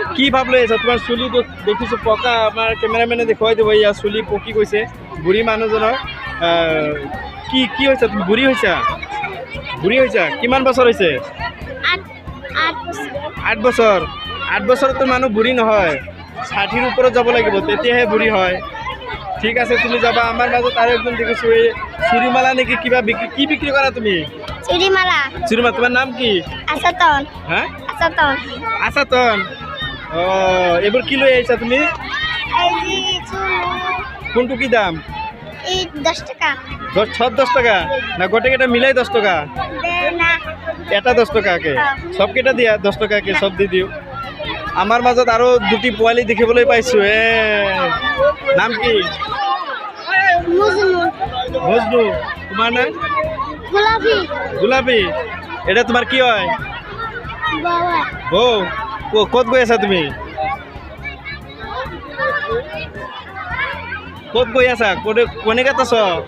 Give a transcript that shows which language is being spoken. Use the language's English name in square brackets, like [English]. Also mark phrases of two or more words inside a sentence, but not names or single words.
[Assamese] কি ভাব লৈ আহিছা তোমাৰ চুলিটো দেখিছোঁ পকা আমাৰ কেমেৰামেনে দেখুৱাই দিব ইয়াৰ চুলি পকি গৈছে বুঢ়ী মানুহজনৰ কি কি হৈছে তুমি বুঢ়ী হৈছা কিমান বছৰ হৈছে 8 বছৰ 8 বছৰতো মানুহ বুঢ়ী নহয় 60ৰ ওপৰত যাব লাগিব তেতিয়াহে বুঢ়ী হয় ঠিক আছে তুমি যাবা আমাৰ মাজত আৰু একজন দেখিছোঁ এই চুৰিমালা নেকি কিবা কি বিক্ৰী কৰা তুমি চুৰিমালা তোমাৰ নাম কি আছাতন হা আছাতন আছাতন অঁ এইবোৰ কি লৈ আহিছা তুমি এই যে চুল কোনটো কি দাম এই 10 টাকা সব 10 টাকা না গোটেইকেইটা মিলাই 10 টাকা না এটা 10 টাকাকে সবকেইটা দিয়া 10 টাকাকে সব দি দিওঁ আমাৰ মাজত আৰু দুটি পোৱালি দেখিবলৈ পাইছোঁ নাম কি মুজনু মজনু তোমাৰ নাম গোলাপী এটা তোমাৰ কি হয় বাবা বৌ ক'ত গৈ আছা তুমি ক'ত গৈ আছা কোনে কাট আছ